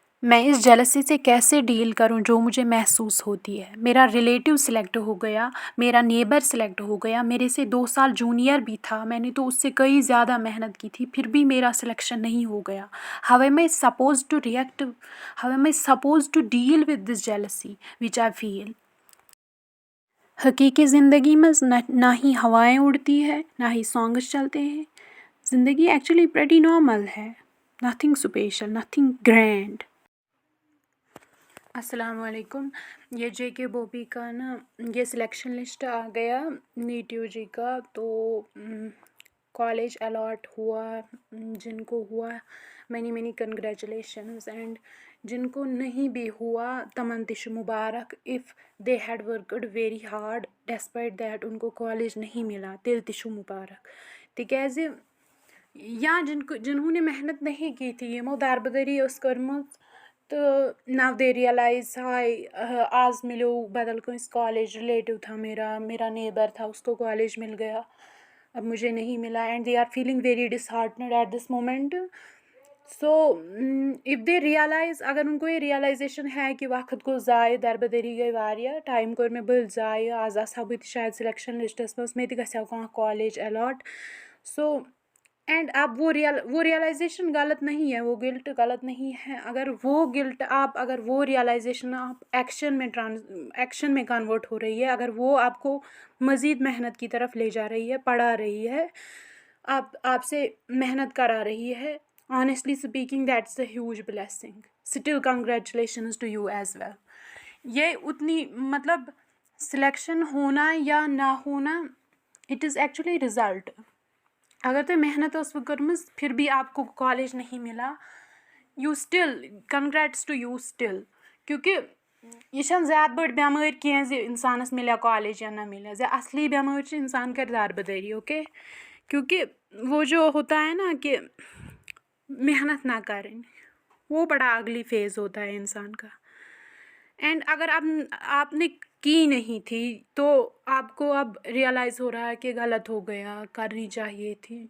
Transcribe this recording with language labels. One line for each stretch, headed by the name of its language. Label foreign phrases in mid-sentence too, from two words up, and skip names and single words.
Urdu: میں اس جیلسی سے کیسے ڈیل کروں جو مجھے محسوس ہوتی ہے. میرا ریلیٹیو سلیکٹ ہو گیا, میرا نیبر سلیکٹ ہو گیا, میرے سے 2 سال جونیئر بھی تھا, میں نے تو اس سے کئی زیادہ محنت کی تھی, پھر بھی میرا سلیکشن نہیں ہو گیا.
English: How am I supposed to react, how am I supposed to deal with this jealousy which I feel.
Urdu: حقیقی زندگی میں نہ ہی ہوائیں اڑتی ہے نہ ہی سانگس چلتے ہیں.
English: زندگی actually pretty normal ہے, nothing special, nothing grand.
Urdu: السلام علیکم. یہ جے کے بوبی کا نا یہ سلیکشن لسٹ آ گیا نیٹیو جی کا, تو کالج الاٹ ہوا. جن کو ہوا
English: many congratulations, and
Urdu: جن کو نہیں بھی ہوا
Kashmiri: تمن تش مبارک.
English: If they had worked very hard despite that
Urdu: ان کو کالج نہیں ملا
Kashmiri: تیل تشو مبارک. تکیازِ یا جنہوں نے محنت نہیں کی تھی یمو دربدری ٲس کٔرمٕژ تہٕ
English: now they realise
Kashmiri: ہائی آز ملیو بدل کٲنٛسہِ کالج.
Urdu: ریلیٹیو تھا میرا نیبر تھا, اس کو کالج مل گیا, اب مجھے نہیں ملا,
English: And they are feeling very disheartened at this moment. So if they realise,
Urdu: اگر ان کو یہ ریئلائزیشن ہے کہ
Kashmiri: وقت گوٚو ضایع, دربدری گٔے واریاہ, ٹایم کوٚر مےٚ بٔلۍ ضایع, آز آسہٕ ہا بہٕ تہِ شاید سلیکشن لسٹس منٛز, مےٚ تہِ گژھِ ہا کانٛہہ کالج الاٹ.
English: so and
Urdu: اب وہ ریئلائزیشن غلط نہیں ہے, وہ گلٹ غلط نہیں ہے. اگر وہ گلٹ اگر وہ ریئلائزیشن آپ ایکشن میں کنورٹ ہو رہی ہے, اگر وہ آپ کو مزید محنت کی طرف لے جا رہی ہے, پڑھا رہی ہے, آپ سے محنت کرا رہی ہے,
English: honestly speaking that's a huge blessing. Still congratulations to you as well.
Urdu: یہ اتنی مطلب سلیکشن ہونا یا نہ ہونا,
English: it is actually result.
Urdu: اگر تۄہہِ محنت ٲسوٕ کٔرمٕژ پھر بھی آپ کو کالج نہیں ملا,
English: You still congrats to you still.
Kashmiri: کیونکہ یہ چھنہٕ زیادٕ بٔڑ بٮ۪مٲرۍ کینٛہہ زِ اِنسانس مِلیٛا کالج یا نہ مِلیٛا, زِ اصلی بٮ۪مٲرۍ چھِ اِنسان کَرِ دربٕدٔری.
Urdu: اوکے, کیونکہ وہ جو ہوتا ہے نا کہ محنت نہ کریں, وہ بڑا اگلی فیز ہوتا ہے انسان کا. اینڈ اگر آپ نے کی نہیں تھی تو آپ کو اب ریئلائز ہو رہا ہے کہ غلط ہو گیا, کرنی چاہیے تھی.